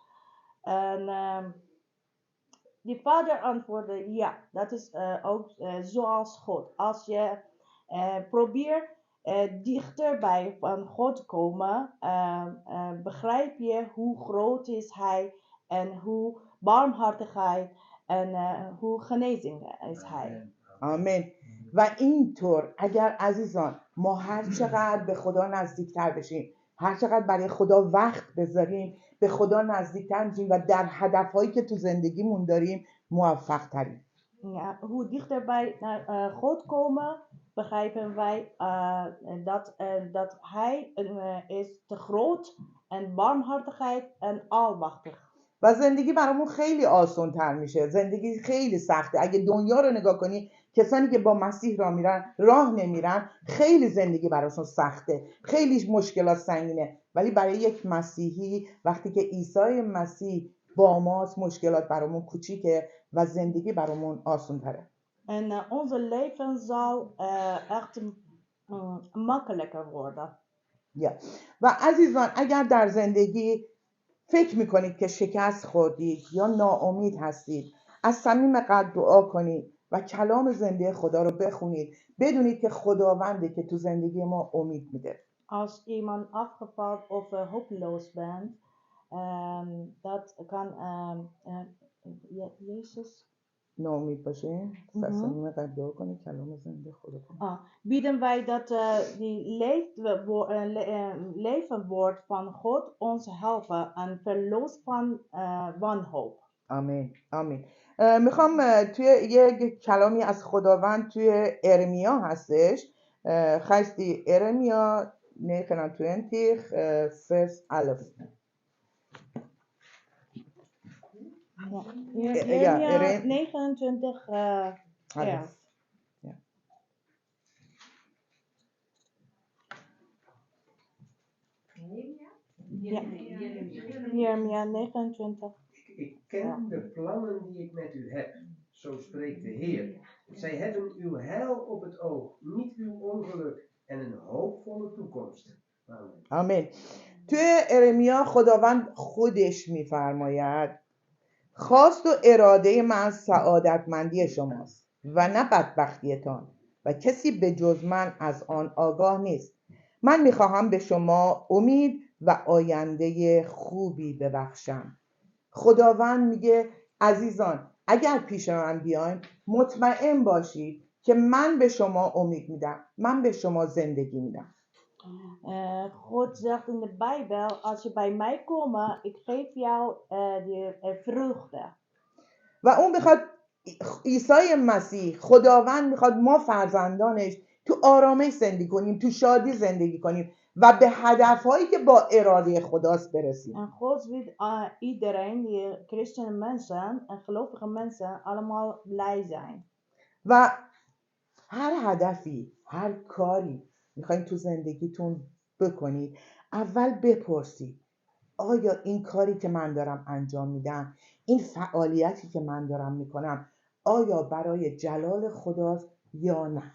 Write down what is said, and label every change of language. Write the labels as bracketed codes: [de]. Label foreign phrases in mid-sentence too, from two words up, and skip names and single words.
[nl] En die vader antwoordde, ja, dat is ook zoals God. Als je probeert dichter bij van God te komen, begrijp je hoe groot is hij en hoe barmhartigheid en hoe genezing is hij. [fa] آمین. و اینطور اگر عزیزان ما هر چقدر به خدا نزدیکتر بشیم، هر چقدر برای خدا وقت بذاریم، به خدا نزدیکتر میشیم و در هدفهایی که تو زندگیمون داریم موفق تریم. [nl] Ja, hoe dichter wij naar God komen, begrijpen wij dat Hij is te groot en barmhartigheid en almachtig. [fa] و زندگی برامون خیلی آسان تر میشه. زندگی خیلی سخته. اگه دنیا رو نگاه کنی، کسانی که با مسیح راه نمیرن، خیلی زندگی براشون سخته، خیلی مشکلات سنگینه. ولی برای یک مسیحی وقتی که عیسی مسیح با ماست، مشکلات برامون کوچیکه و زندگی برامون آسان تره. [nl] En onze leven zal echt makkelijker worden. [fa] یا و عزیزان اگر در زندگی فکر میکنید که شکست خوردید یا ناامید هستید، از صمیم قلب دعا کنید و کلام زنده خدا رو بخونید. بدونید که خداونده که تو زندگی ما امید میده. [nl] Als iemand afgevallen of hopeloos bent, dat kan Jezus. [fa] ناامید باشه، از صمیم قلب دعا کنید، کلام زنده خدا کنید. [nl] Bieden wij dat die leven woord van God ons helpen en verlost van wanhoop. [fa] آمین آمین. میخوام توی یک کلامی از خداوند توی ارمیا هستش. خیلی ارمیا 29 vers 11. [nl] Ja, Jeremia 29 11. Ja, Jeremia 29. Ik ken de plannen die ik met u heb, zo spreekt de Heer. Zij hebben uw heil op het oog, niet uw ongeluk en een hoopvolle toekomst. Amen. [fa] آمین. توی ارمیا خداوند خودش میفرماید خواست و اراده من سعادتمندی شماست و نه بدبختیتان و کسی به جز من از آن آگاه نیست. من میخواهم به شما امید و آینده خوبی ببخشم. خداوند میگه عزیزان اگر پیش من بیاین مطمئن باشید که من به شما امید میدم، من به شما زندگی میدم. [nl] God zegt in de Bijbel, als je bij mij komt, ik geef jou de vreugde. [fa] و اون بخواد عیسی مسیح خداوند میخواد ما فرزندانش تو آرامش زندگی کنیم، تو شادی زندگی کنیم و به هدفهایی که با اراده خداست برسیم. [nl] En God wil iedereen, die christenen mensen en gelovige mensen, allemaal blij zijn. [fa] و هر هدفی، هر کاری میخواین تو زندگیتون بکنید، اول بپرسید آیا این کاری که من dارم انجام میدم، این فعالیتی که من دارم میکنم، آیا برای جلال خداست یا نه؟